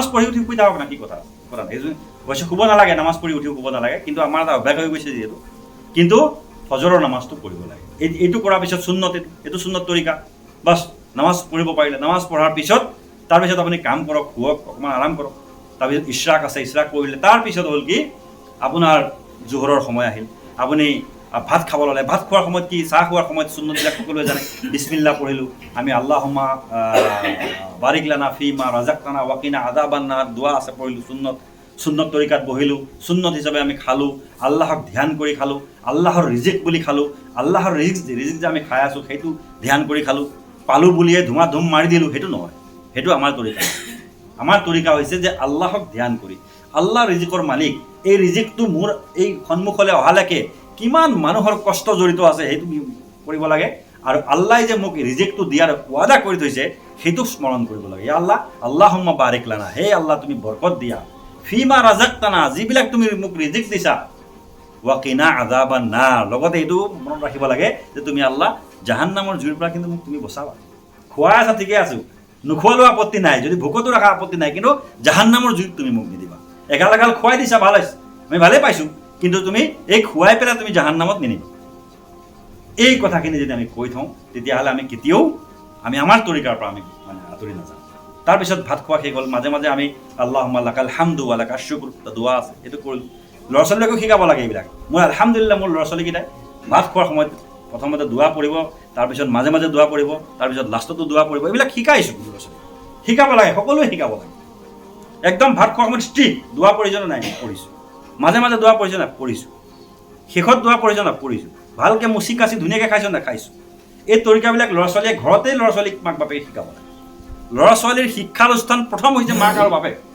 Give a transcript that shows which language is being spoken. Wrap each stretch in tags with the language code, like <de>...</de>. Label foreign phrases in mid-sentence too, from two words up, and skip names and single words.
<as>পঢ়ি উঠি শুই থাকক না কি কথা নাই অৱশ্যে শুব নালাগে নামাজ পঢ়ি উঠি শুব নালাগে কিন্তু আমাৰ এটা অভ্যাস হৈ গৈছে যিহেতু কিন্তু ফজৰৰ নামাজটো পঢ়িব লাগে এইটো কৰাৰ পিছত সুন্নত এইটো সুন্নত তৰিকা বাছ নামাজ পঢ়িব পাৰিলে নামাজ পঢ়াৰ পিছত তাৰপিছত আপুনি কাম কৰক শুৱক অকণমান আৰাম কৰক তাৰপিছত ইশৰাক আছে ইশৰাক কৰিলে তাৰপিছত হ'ল কি আপোনাৰ জোহৰৰ সময় আহিল আপুনি ভাত খাব ল'লে ভাত খোৱাৰ সময়ত কি চাহ খোৱাৰ সময়ত সুন্নতবিলাক সকলোৱে জানে বিসমিল্লাহ পঢ়িলোঁ আমি আল্লাহুম্মা</as> <ar>بارك لنا فيما رزقتنا وقنا عذاب النار</ar> <as>দোৱা আছে পঢ়িলোঁ সুন্নত তৰিকাত বহিলোঁ সুন্নত হিচাপে আমি খালোঁ আল্লাহক ধ্যান কৰি খালোঁ আল্লাহৰ ৰিজিক বুলি খালোঁ আল্লাহৰ ৰিজিক যে আমি খাই আছোঁ সেইটো ধ্যান কৰি খালোঁ পালোঁ বুলিয়ে ধুম মাৰি দিলোঁ সেইটো নহয় সেইটো আমাৰ তৰিকা আমাৰ তৰিকা হৈছে যে আল্লাহক ধ্যান কৰি আল্লাহ ৰিজিকৰ মালিক এই ৰিজিকটো মোৰ এই সন্মুখলৈ অহালৈকে কিমান মানুহৰ কষ্ট জড়িত আছে সেইটো কৰিব লাগে আৰু আল্লাহ যে মোক ৰিজিকটো দিয়াৰ ৱাদা কৰি থৈছে সেইটো স্মৰণ কৰিব লাগে</as> <ar>يا الله اللهم بارك لنا</ar> <as>হে আল্লাহ তুমি বৰকত দিয়া</as> <ar>فيما رزقتنا</ar> <as>যিবিলাক তুমি মোক ৰিজিক দিছা</as> <ar>وقنا عذاب النار</ar> <as>লগতে এইটো মনত ৰাখিব লাগে যে তুমি আল্লাহ জাহান্নামৰ জুইৰ পৰা কিন্তু মোক তুমি বচাবা খোৱা আছা ঠিকে আছোঁ নোখোৱালেও আপত্তি নাই যদি ভোকতো ৰখা আপত্তি নাই কিন্তু জাহান্নামৰ জুইত তুমি মোক নিদিবা এগাল খুৱাই দিছা ভাল হৈছে আমি ভালেই পাইছোঁ কিন্তু তুমি এই খুৱাই পেলাই তুমি জাহান্নামত নিনিবা এই কথাখিনি যদি আমি কৈ থওঁ তেতিয়াহ'লে আমি কেতিয়াও আমাৰ তৰিকাৰ পৰা আমি মানে আঁতৰি নাযাওঁ তাৰপিছত ভাত খোৱা শেষ হ'ল মাজে মাজে আমি</as> <ar>اللهم لك الحمد ولك الشكر</ar> <as>দোৱা আছে এইটো কৰিলোঁ ল'ৰা ছোৱালীকো শিকাব লাগে এইবিলাক মই আলহামদুলিল্লাহ মোৰ ল'ৰা ছোৱালীকেইটাই ভাত খোৱাৰ সময়ত প্ৰথমতে দোৱা পঢ়িব তাৰপিছত মাজে মাজে দোৱা পঢ়িব তাৰপিছত লাষ্টতো দোৱা পঢ়িব এইবিলাক শিকাইছোঁ ল'ৰা ছোৱালী শিকাব লাগে সকলোৱে শিকাব লাগে একদম ভাত খোৱাৰ সময়ত ষ্ট্ৰিক্ট দোৱা প্ৰয়োজন নাই পঢ়িছোঁ মাজে মাজে দোৱা পঢ়িছোঁ নাই পঢ়িছোঁ শেষত দোৱা প্ৰয়োজন নাই পঢ়িছোঁ ভালকৈ মুচি কাচি ধুনীয়াকৈ খাইছোঁ নাই খাইছোঁ এই তৰিকাবিলাক ল'ৰা ছোৱালীয়ে ঘৰতেই ল'ৰা ছোৱালীক মাক বাপেকে শিকাব লাগে ল'ৰা ছোৱালীৰ শিক্ষানুষ্ঠান প্ৰথম হৈছে মাক আৰু বাপেক</as>